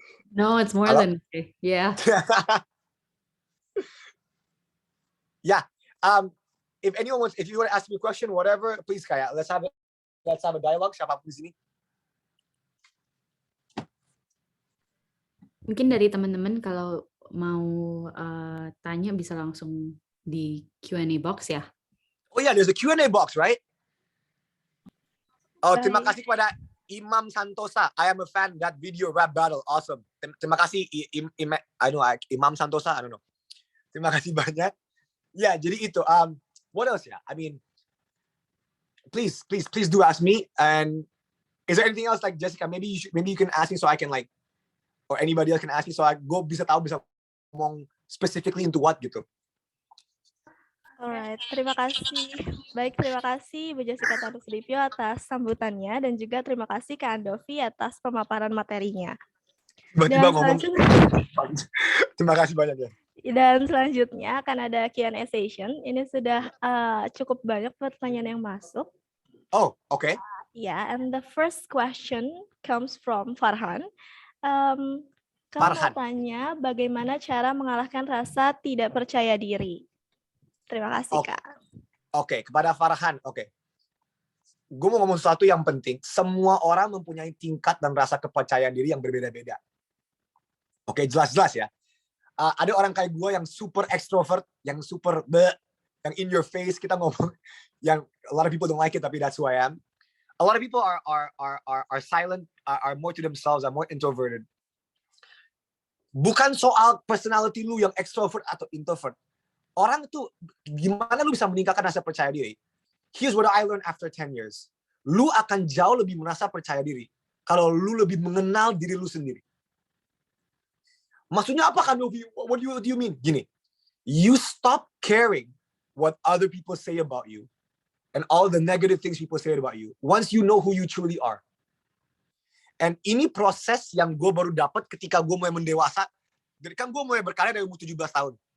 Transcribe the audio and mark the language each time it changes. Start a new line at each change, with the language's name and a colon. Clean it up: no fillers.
English: No, it's more than okay. Yeah. Yeah. If you want to ask me a question, whatever, please, Kaya, let's have a dialogue.
Indonesian: Siapapun di sini. Mungkin dari teman-teman kalau mau tanya bisa langsung di Q&A box ya.
English: Oh yeah, there's a Q&A box, right? Oh,
Indonesian: terima kasih kepada Imam Santosa.
English: I am a fan. That video rap battle, awesome.
Indonesian: Terima kasih Imam Santosa.
English: I don't know.
Indonesian: Terima kasih banyak. Ya, jadi itu.
English: What else ya? I mean, please do ask me. And is there anything else, like Jessica? Maybe you can ask me so I can like, or anybody else can ask me so I
Indonesian: bisa ngomong
English: specifically into what gitu. Alright,
Indonesian: terima kasih. Baik, terima kasih Bu Jessica Tanusudipyo atas sambutannya dan juga terima kasih Kak Andovi atas pemaparan materinya. Tiba-tiba Dan ngomong. selanjutnya, Terima kasih banyak ya. dan selanjutnya akan ada Q&A session. Ini sudah cukup banyak pertanyaan yang masuk. Oh, oke.
English: Yeah, and the first question comes from Farhan.
Indonesian: Kamu Farhan. mau tanya bagaimana cara mengalahkan rasa tidak percaya diri? Terima kasih, Kak. Oke, kepada Farhan. Oke. Gue mau ngomong sesuatu yang penting. Semua orang mempunyai tingkat dan rasa kepercayaan diri yang berbeda-beda. Oke, jelas-jelas ya. Ada orang kayak gue yang super extrovert, yang super yang
English: in your face,
Indonesian: kita ngomong, yang
English: a lot of people don't like it,
Indonesian: tapi
English: that's who I am. A lot of people are silent, are more to themselves, are more introverted.
Indonesian: Bukan soal personality lu yang extrovert atau introvert. Orang tuh, gimana lu bisa meningkatkan rasa percaya diri?
English: Here's what I learned after 10 years.
Indonesian: Lu akan jauh lebih merasa percaya diri kalau lu lebih mengenal diri lu sendiri. Maksudnya apa kan, Novi?
English: What do you mean? Gini, you stop caring what other people say about you and all the negative things people say about you once you know who you truly are.
Indonesian: And ini proses yang gue baru dapat ketika gue mulai mendewasa. Jadi kan gue mulai berkarya dari umur 17 tahun.